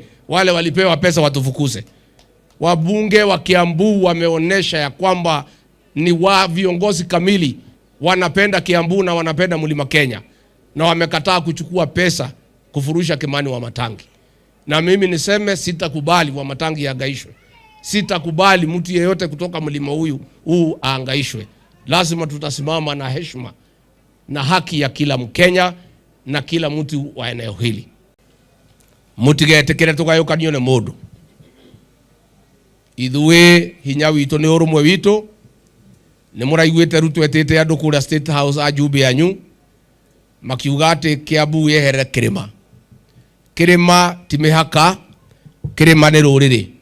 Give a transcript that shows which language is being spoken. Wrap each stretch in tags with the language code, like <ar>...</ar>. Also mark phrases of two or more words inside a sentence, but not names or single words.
<sw>Wale walipewa pesa watufukuze. Wabunge wa Kiambu wameonesha ya kwamba ni wa viongozi kamili, wanapenda Kiambu na wanapenda Mlima Kenya, na wamekataa kuchukua pesa kufurusha Kimani wa Matangi. Na mimi niseme sitakubali wa Matangi aangaishwe. Sitakubali mtu yeyote kutoka mlima huu aangaishwe. Lazima tutasimama na heshima na haki ya kila Mkenya na kila mtu wa eneo hili.</sw> <ki>Mutigetekere tugayukanio ne mundu. Ithuĩ hinya witũ nĩ ũrũmwe witũ. Nĩ mũraiguĩte Ruto etĩte andũ kũrĩa State House ajumbe yanyu makiuga atĩ Kiambu yehere kĩrĩma. Kĩrĩma ti mĩhaka, kĩrĩma nĩ rũrĩrĩ.</ki>